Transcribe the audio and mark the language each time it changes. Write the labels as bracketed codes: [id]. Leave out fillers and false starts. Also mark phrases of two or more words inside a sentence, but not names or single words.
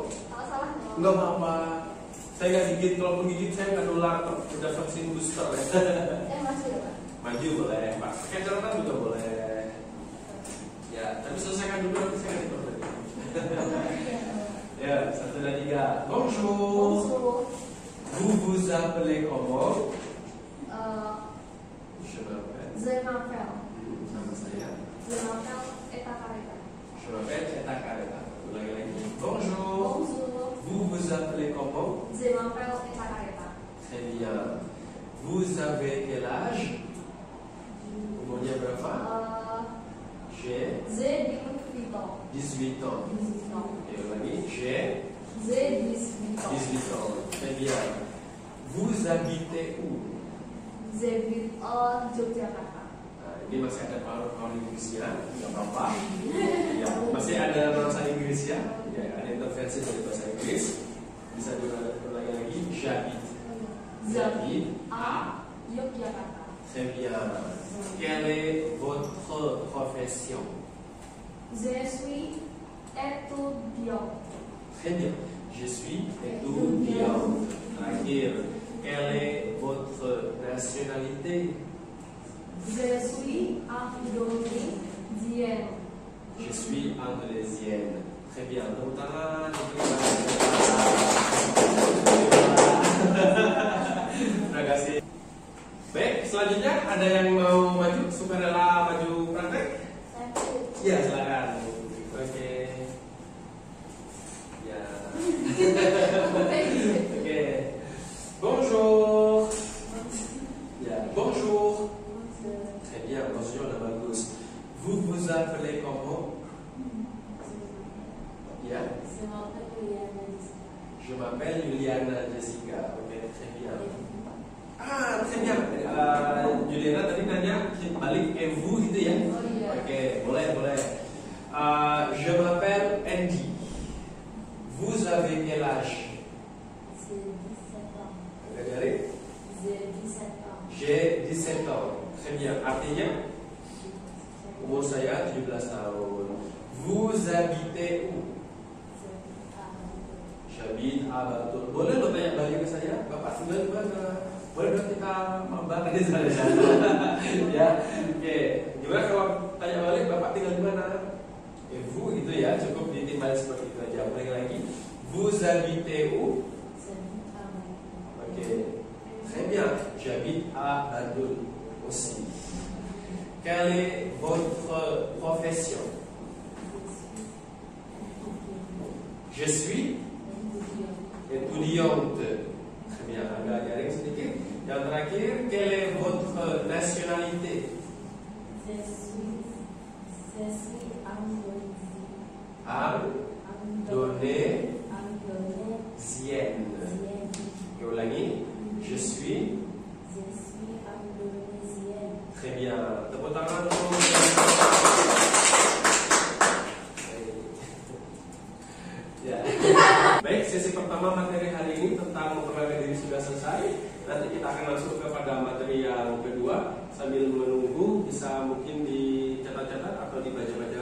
[id] Kalau salah no. Enggak apa-apa. Saya nggak gigit, kalau gigit saya nggak nular. Udah vaksin booster ya. Maju ya Pak. Maju boleh, Pak. Pakai catatan juga boleh. Ya, tapi selesaikan dulu nanti saya kasih permen. Ya, 1, 2, 3. [fr] Bonjour. Bonjour. Vous vous appelez comment? Je m'appelle. [id] Nama saya. [fr] Je m'appelle Eta Kareta. Je m'appelle Eta Kareta. [id] Ulangi lagi. [fr] Bonjour. Bonjour. Vous vous appelez comment? Je m'appelle Eta Kareta. Très bien. Vous avez quel âge? [id] Umurnya berapa? [fr] J'ai 18 ans. 18 ans. 18 ans. [id] Oke, ulangi. [fr] J'ai 18 ans. 18 ans. Très bien. Vous habitez où? J'habite à Yogyakarta. [id] Nah, ini masih ada paruh Inggrisnya, nggak apa-apa. Ya, masih ada nuansa Inggris ya. Ya, ada intervensi dari bahasa Inggris. Bisa diulangi lagi. [fr] J'habite à Yogyakarta. Très bien. Quelle est votre profession? Je suis étudiant. Très bien. Je suis étudiant. Terakhir. Quelle est votre nationalité? Je suis indonésienne. Je suis indonésienne. Très bien. [id] Tepuk tangan. Terima kasih. Baik, selanjutnya ada yang mau maju, sukarela maju praktek? Ya, silakan. Oke. Ya. Oke. [fr] Bonjour. Ya, bonjour. Très bien, bonjour [id] udah bagus. [fr] Vous vous appelez comment? [id] Ya. [fr] Je m'appelle Juliana Jessica. Oke, très bien. Très bien. [id] Juliana tadi nanya balik vous gitu ya? Oh iya. Oke, boleh. [fr] Je m'appelle Andy. Vous avez quel âge? Regardez. J'ai 17 ans. Très bien. [id] Artinya umur saya 17 tahun. [fr] Vous habitez où? J'habite à Batul. [id] Boleh lo tanya balik ke saya, Bapak tinggal di mana? Boleh dong kita mabar di sana. Ya, oke. Gimana kalau tanya balik, Bapak tinggal di mana? Vous gitu ya, cukup ditimbal seperti itu aja. Ulangi lagi. [fr] Vous habitez où? Oke. Très bien. J'habite à Batul aussi. Quelle est votre profession? Je suis étudiante. Très bien, [id] agak jaring sedikit. Yang terakhir, [fr] quelle est votre nationalité? Je suis indonésienne. [id] Oke, ulangi. [fr] Je suis indonésienne. Très bien. [id] Tepuk tangan untuk ya. Baik, sesi pertama materi hari ini tentang memperkenalkan diri sudah selesai. Nanti kita akan masuk kepada materi yang kedua. Sambil menunggu bisa mungkin dicatat-catat atau dibaca